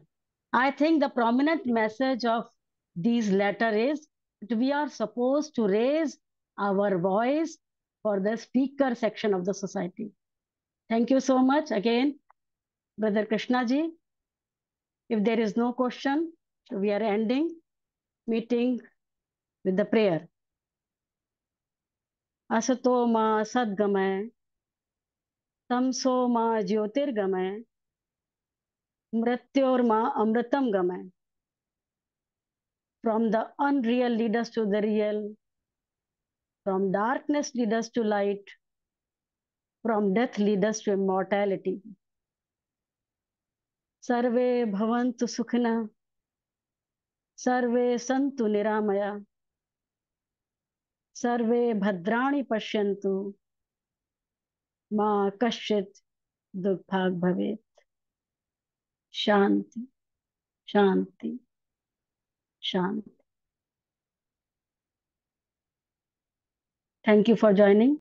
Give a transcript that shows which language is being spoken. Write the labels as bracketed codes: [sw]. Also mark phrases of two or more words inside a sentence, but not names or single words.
[en] I think the prominent message of these letter is that we are supposed to raise our voice for the speaker section of the society. Thank you so much again, Brother Krishna ji. If there is no question, we are ending meeting with the prayer. [sa] असतो मा सद्गमय, तमसो मा ज्योतिर्गमय, मृत्योर्मा अमृतं गमय. [en] From the unreal lead us to the real, from darkness lead us to light, from death lead us to immortality. [sa] सर्वे भवन्तु सुखिनः, सर्वे सन्तु निरामयाः, सर्वे भद्राणि पश्यन्तु, मा कश्चित् दुःखभाग्भवेत्. शान्तिः, शान्तिः, शान्तिः. [en] Thank you for joining.